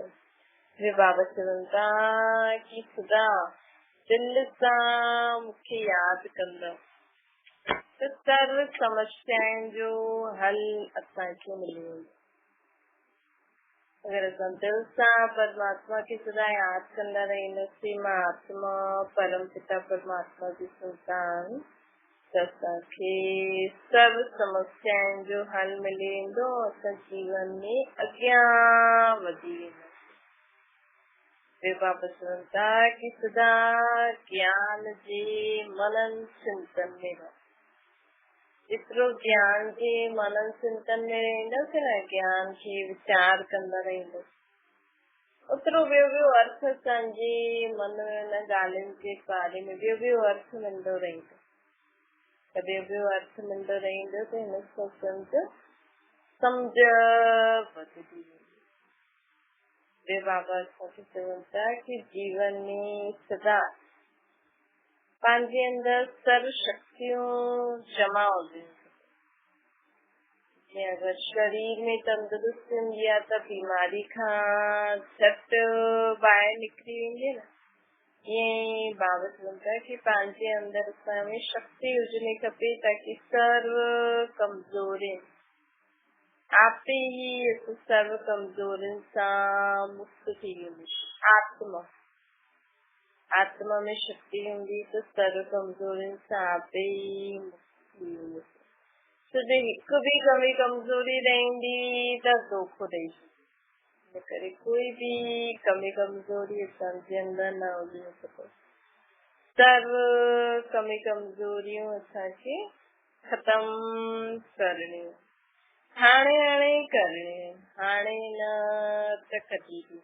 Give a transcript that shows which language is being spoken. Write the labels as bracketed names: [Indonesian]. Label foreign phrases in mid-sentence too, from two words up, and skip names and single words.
[Sindhi] वे बाबा चवनि था कि सदा दिल सां मूंखे यादि कंदव त सर्व समस्याउनि जो हल असांखे मिली वेंदो। अगर असां दिल सां परमात्मा खे सदा यादि कंदा रहींदासीं, मां आत्मा परम पिता परमात्मा जी संतान, त असांखे सर्व समस्याउनि जो हल मिली वेंदो। असां जीवन में अॻियां वधी वेंदासीं। बाबा चवनि था कि सदा ज्ञान जे मनन चिंतन में रहो। जेतिरो ज्ञान जे मनन चिंतन में रहंदासीं न, ज्ञान खे वीचार कंदा रहंदासीं, ओतिरो ॿियो अर्थ असांजे मन में न ॻाल्हियुनि जे बारे में ॿियो अर्थ मिलंदो रहंदो। त ॿियो अर्थ मिलंदो रहंदो त हिन सां सम्झ वधंदी वेंदी। बाबा असांखे चवनि था कि जीवन में सदा पंहिंजे अंदर सर्व शक्तियूं जमा हुजनि। जीअं अगर शरीर में तंदुरुस्ती हूंदी आहे त बीमारी खां झटि ॿाहिरि निकिरी वेंदी न। ईअं बाबा चवनि था कि पंहिंजे अंदर असां में शक्ति हुजणी खपे ताकि सर्व कमज़ोरी आप ही सर्व कमज़ोरियुनि सां मुक्त थी वेंदी। आत्मा में शक्ति हूंदी त सर्व कमज़ोरियुनि सां आप ही मुक्त थी वेंदी। तो जो हिकु भी कमी कमज़ोरी रहंदी त धोखो ॾेई छॾींदी। करे कोई भी कमी कमज़ोरी असांजे अंदर न हुजणी खपे। सर्व कमी कमज़ोरियूं असांखे ख़तम करणियूं, हाणे करणियूं, हाणे न त कॾहिं बि।